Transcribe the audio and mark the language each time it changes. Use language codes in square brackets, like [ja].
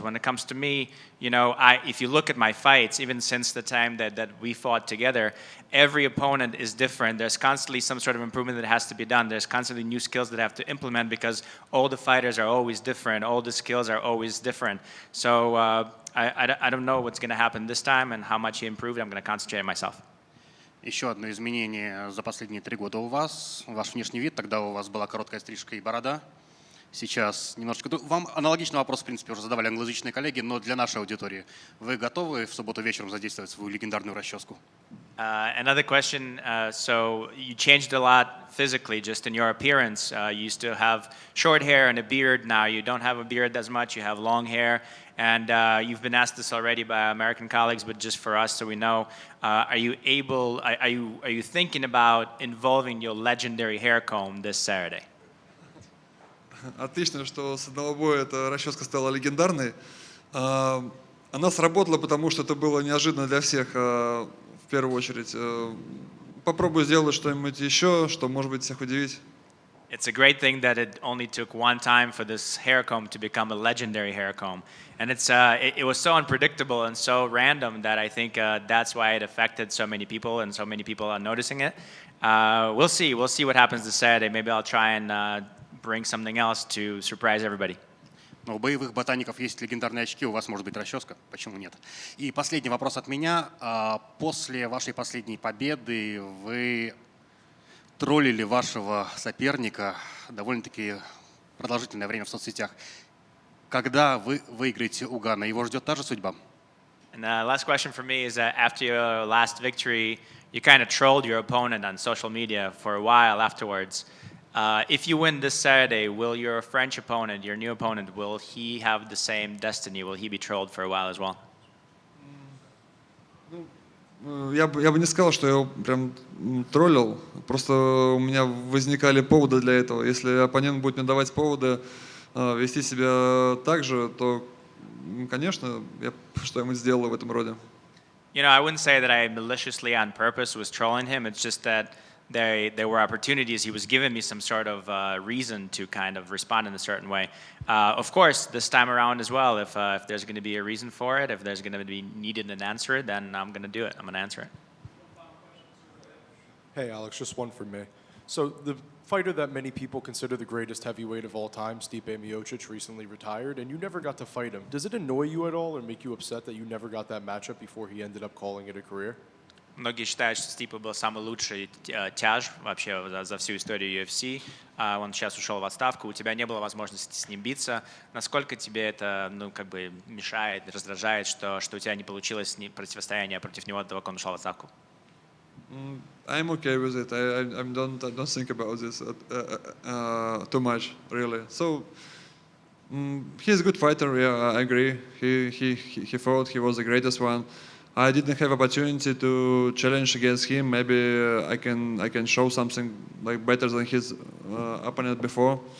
[en] When it comes to me, you know, if you look at my fights, even since the time that we fought together, every opponent is different. There's constantly some sort of improvement that has to be done. There's constantly new skills that have to implement because all the fighters are always different. All the skills are always different. So I don't know what's going to happen this time and how much he improved. I'm going to concentrate on myself. [ru] Еще одно изменение за последние 3 года у вас. Ваш внешний вид. Тогда у вас была короткая стрижка и борода. Сейчас немножечко... Вам аналогичный вопрос, в принципе, уже задавали англоязычные коллеги, но для нашей аудитории. Вы готовы в субботу вечером задействовать свою легендарную расческу? [en] Another question. So you changed a lot physically, just in your appearance. You used to have short hair and a beard. Now you don't have a beard as much. You have long hair. And you've been asked this already by American colleagues, but just for us, so we know, are you thinking about involving your legendary hair comb this Saturday? [ru] Отлично, что с одного боя эта расческа стала легендарной. Она сработала, потому что это было неожиданно для всех, в первую очередь. Попробую сделать что-нибудь еще, что может быть всех удивить. [en] It's a great thing that it only took one time for this hair comb to become a legendary hair comb. And it was so unpredictable and so random that I think that's why it affected so many people and so many people are noticing it. We'll see what happens this Saturday. Maybe I'll try and bring something else to surprise everybody. [ru] Но у боевых ботаников есть легендарные очки, у вас может быть расческа, почему нет? И последний вопрос от меня. После вашей последней победы вы троллили вашего соперника довольно-таки продолжительное время в соцсетях. Когда вы выиграете у Гана, его ждет та же судьба? [en] And the last question for me is that after your last victory, you kind of trolled your opponent on social media for a while afterwards. If you win this Saturday, will your French opponent, your new opponent, will he have the same destiny? Will he be trolled for a while as well? [ru] Я бы не сказал, что я его прям троллил. Просто у меня возникали поводы для этого. Если оппонент будет мне давать поводы вести себя так же, то, конечно, я что-нибудь сделаю в этом роде. [en] You know, I wouldn't say that I maliciously on purpose was trolling him. It's just that there were opportunities. He was giving me some sort of reason to kind of respond in a certain way. Of course, this time around as well, if there's going to be a reason for it, if there's going to be needed an answer, then I'm going to do it. I'm going to answer it. Hey, Alex, just one from me. So the fighter that many people consider the greatest heavyweight of all time, Stipe Miocic, recently retired, and you never got to fight him. Does it annoy you at all or make you upset that you never got that matchup before he ended up calling it a career? [ru] Многие считают, что Стипа был самый лучший тяж вообще за всю историю UFC. Он сейчас ушел в отставку, у тебя не было возможности с ним биться. Насколько тебе это, ну, как бы мешает, раздражает, что у тебя не получилось противостояние против него до того, как он ушел в отставку? [en] I'm okay with it. I don't think about this too much, really. So he's a good fighter. Yeah, I agree. He fought. He was the greatest one. I didn't have opportunity to challenge against him. Maybe I can show something like better than his opponent before.